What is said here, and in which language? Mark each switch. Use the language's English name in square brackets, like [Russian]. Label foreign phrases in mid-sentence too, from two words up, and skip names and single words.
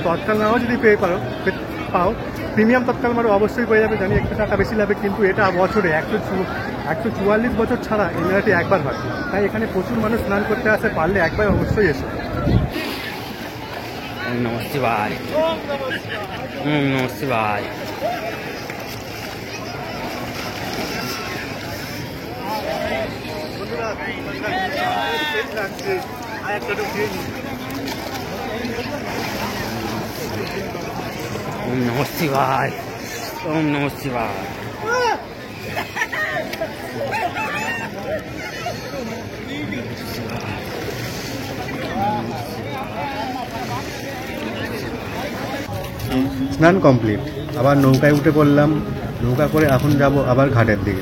[Bangla] তৎকাল নাও যদি পাও, প্রিমিয়াম তৎকাল মারো অবশ্যই পেয়ে যাবে। জানি একটু টাকা বেশি লাগবে, কিন্তু এটা বছরে 144 বছর ছাড়া এই মেলাটি একবার হয়। তাই এখানে প্রচুর মানুষ স্নান করতে আসে, পারলে একবার অবশ্যই এসো। নমস্তে ভাই, নমস্তে ভাই। [Sanskrit] ओम नमः शिवाय, ओम नमः शिवाय। [Bangla] স্নান কমপ্লিট, আবার নৌকায় উঠে পড়লাম। নৌকা করে এখন যাব আবার ঘাটের দিকে।